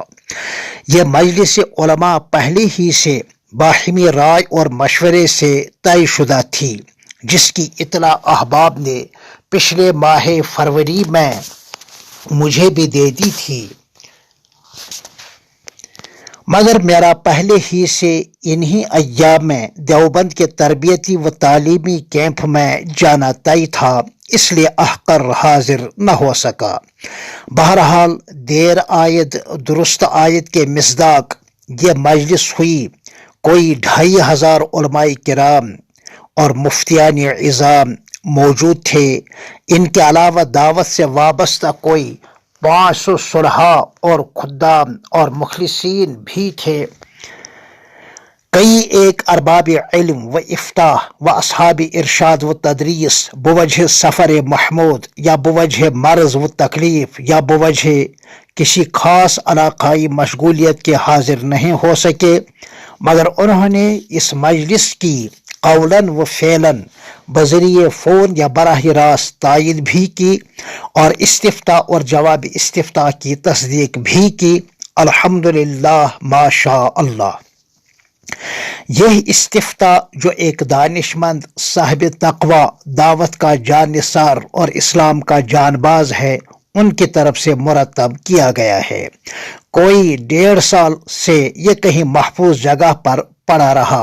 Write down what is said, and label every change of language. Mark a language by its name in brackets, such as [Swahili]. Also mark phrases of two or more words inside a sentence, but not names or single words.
[Urdu] یہ مجلس علماء پہلے ہی سے باہمی رائے اور مشورے سے طے شدہ تھی، جس کی اطلاع احباب نے پچھلے ماہ فروری میں مجھے بھی دے دی تھی، مگر میرا پہلے ہی سے انہی ایام میں دیوبند کے تربیتی و تعلیمی کیمپ میں جانا طے تھا، اس لیے احقر حاضر نہ ہو سکا۔ بہرحال [Persian] دیر آید درست آید [Urdu] کے مصداق یہ مجلس ہوئی۔ کوئی 2500 علماء کرام اور مفتیان عظام موجود تھے۔ ان کے علاوہ دعوت سے وابستہ کوئی 500 صلحاء اور خدام اور مخلصین بھی تھے۔ کئی ایک ارباب علم و افتاء و اصحاب ارشاد و تدریس بوجہ سفر محمود یا بوجہ مرض و تکلیف یا بوجہ کسی خاص علاقائی مشغولیت کے حاضر نہیں ہو سکے، مگر انہوں نے اس مجلس کی [Arabic] قولاً و فعلاً [Urdu] بذریعہ فون یا براہ راست تائید بھی کی اور استفتاء اور جواب استفتاء کی تصدیق بھی کی۔ [Arabic] الحمدللہ ما شاء اللہ۔ [Urdu] یہ استفتاء جو ایک دانشمند صاحب تقوی، دعوت کا جانثار اور اسلام کا جانباز ہے، ان کی طرف سے مرتب کیا گیا ہے۔ کوئی 1.5 سال سے یہ کہیں محفوظ جگہ پر پڑا رہا۔